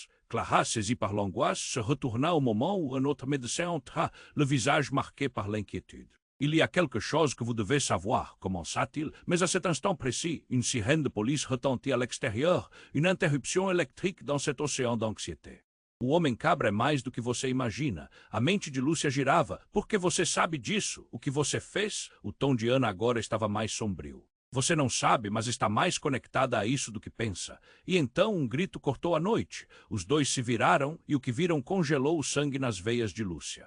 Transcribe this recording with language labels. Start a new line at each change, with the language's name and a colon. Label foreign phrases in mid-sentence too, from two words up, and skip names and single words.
French: Clara, saisie par l'angoisse, se retourna au moment où un autre médecin entra, le visage marqué par l'inquiétude. « Il y a quelque chose que vous devez savoir, commença-t-il, mais à cet instant précis, une sirène de police retentit à l'extérieur, une interruption électrique dans cet océan d'anxiété.
Portuguese: O Homem-Cabra é mais do que você imagina. A mente de Lúcia girava. Porque você sabe disso? O que você fez? O tom de Ana agora estava mais sombrio. Você não sabe, mas está mais conectada a isso do que pensa. E então um grito cortou a noite. Os dois se viraram e o que viram congelou o sangue nas veias de Lúcia.